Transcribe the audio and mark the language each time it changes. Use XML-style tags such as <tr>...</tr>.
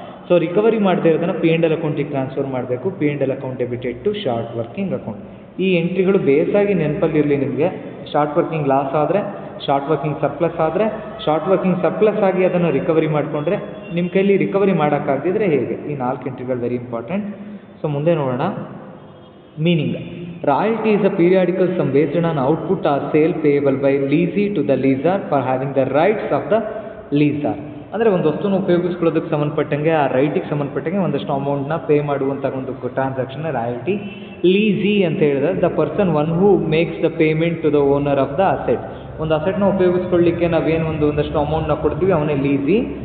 <kn>So recovery ಮಾಡದೇ ಇರೋದನ್ನು P&L ಅಕೌಂಟಿಗೆ ಟ್ರಾನ್ಸ್ಫರ್ ಮಾಡಬೇಕು.</kn> <en>P&L account debited to short working account.</en> <kn>ಈ ಎಂಟ್ರಿಗಳು ಬೇಸಾಗಿ ನೆನಪಲ್ಲಿರಲಿ ನಿಮಗೆ. ಶಾರ್ಟ್ ವರ್ಕಿಂಗ್ ಲಾಸ್ ಆದರೆ, ಶಾರ್ಟ್ ವರ್ಕಿಂಗ್ ಸರ್ಪ್ಲಸ್ ಆದರೆ, ಶಾರ್ಟ್ ವರ್ಕಿಂಗ್ ಸರ್ಪ್ಲಸ್ ಆಗಿ ಅದನ್ನು ರಿಕವರಿ ಮಾಡಿಕೊಂಡ್ರೆ, ನಿಮ್ಮ ಕೈಲಿ ರಿಕವರಿ ಮಾಡೋಕ್ಕಾಗದಿದ್ರೆ ಹೇಗೆ? ಈ 4 ಎಂಟ್ರಿಗಳು ವೆರಿ ಇಂಪಾರ್ಟೆಂಟ್. ಸೊ ಮುಂದೆ ನೋಡೋಣ.</kn> <en>Meaning, royalty is a periodical sum based on output or sale payable by lessee to the lessor for having the rights of the lessor.</en> <kn>ಅಂದರೆ ಒಂದು ವಸ್ತುನ ಉಪಯೋಗಿಸ್ಕೊಳ್ಳೋದಕ್ಕೆ ಸಂಬಂಧಪಟ್ಟಂಗೆ, ಆ ರೈಟಿಗೆ ಸಂಬಂಧಪಟ್ಟಂಗೆ ಒಂದಷ್ಟು ಅಮೌಂಟ್ನ ಪೇ ಮಾಡುವಂಥ ಒಂದು ಟ್ರಾನ್ಸಾಕ್ಷನ್ ರಾಯಲ್ಟಿ. ಲೀಸಿ ಅಂತ ಹೇಳಿದ್ರೆ</kn> <en>The person one who makes the payment to the owner of the asset.</en> <kn>ಒಂದು ಅಸೆಟ್ನ ಉಪಯೋಗಿಸ್ಕೊಳ್ಳಿಕ್ಕೆ ನಾವೇನು ಒಂದಷ್ಟು ಅಮೌಂಟ್ನ ಕೊಡ್ತೀವಿ, ಅವನೇ ಲೀಸಿ.</kn>